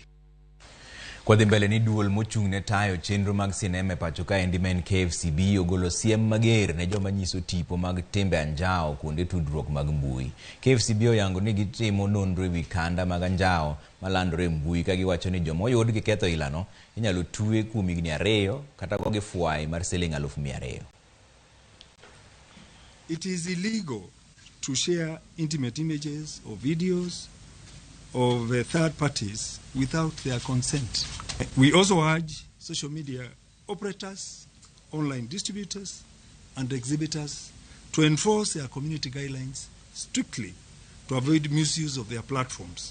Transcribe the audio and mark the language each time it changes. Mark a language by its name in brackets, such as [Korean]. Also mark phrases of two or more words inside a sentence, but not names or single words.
[Luo (Kenya and Tanzania)] Kwa dhi mbele ni duol mochung' ne tayo chenro mag sinema pacho ka endi men KFCB ogolo siem mager ne joma nyiso tipo mag timbe anjao kuonde tudruok mag mbui. KFCB oyango ni gitimo nonro e wi kanda mag anjao malandore mbui ka giwacho ni joma oyud gi ketho ilano inyalo twe kuom higni 2 kata go gi fwai mar siling 200,000. [English] It is illegal to share intimate images or videos of third parties without their consent. We also urge social media operators, online distributors, and exhibitors to enforce their community guidelines strictly to avoid misuse of their platforms.